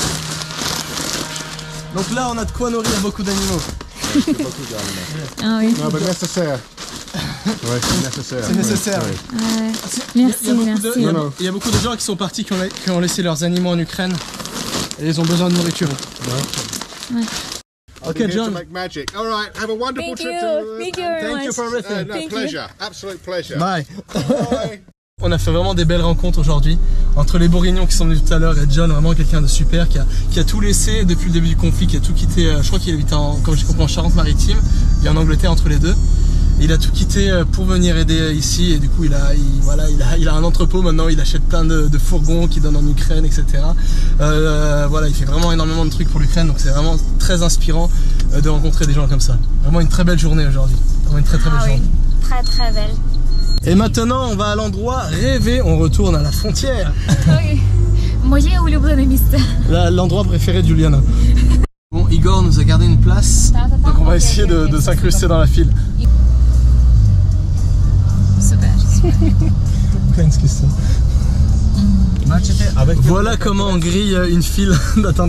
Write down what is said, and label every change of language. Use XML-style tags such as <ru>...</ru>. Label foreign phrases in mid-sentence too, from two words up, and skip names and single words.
<fr>Donc là, on a de quoi nourrir beaucoup d'animaux. Ah oui. Non, mais nécessaire. Ouais, c'est nécessaire. C'est nécessaire. Ouais. Ouais. Il y Merci, merci. a beaucoup de gens qui sont partis, qui ont laissé leurs animaux en Ukraine. Et ils ont besoin de nourriture. Ouais. Ok,</fr> <en>Here to John. make magic. All right, have a wonderful Thank trip you. to Thank you very Thank you much. for everything. No, Thank you. pleasure. Absolute pleasure. Bye. Bye.</en> <fr>On a fait vraiment des belles rencontres aujourd'hui entre les Bourguignons qui sont venus tout à l'heure et John, vraiment quelqu'un de super qui a tout laissé depuis le début du conflit, qui a tout quitté. Je crois qu'il habite comme j'ai compris en Charente-Maritime et en Angleterre entre les deux. Et il a tout quitté pour venir aider ici et du coup il a un entrepôt maintenant, il achète plein de fourgons qu'il donne en Ukraine, etc. Voilà, il fait vraiment énormément de trucs pour l'Ukraine, donc c'est vraiment très inspirant de rencontrer des gens comme ça. Vraiment une très belle journée aujourd'hui, vraiment une très belle journée. Très très belle. Et maintenant on va à l'endroit rêvé, on retourne à la frontière. Oui.</fr> <uk>Moje улюблене місце.</uk> <fr>L'endroit préféré de Juliana. Bon, Igor nous a gardé une place, donc on va essayer de s'incruster dans la file. Super. Voilà comment on grille une file d'attente.</fr>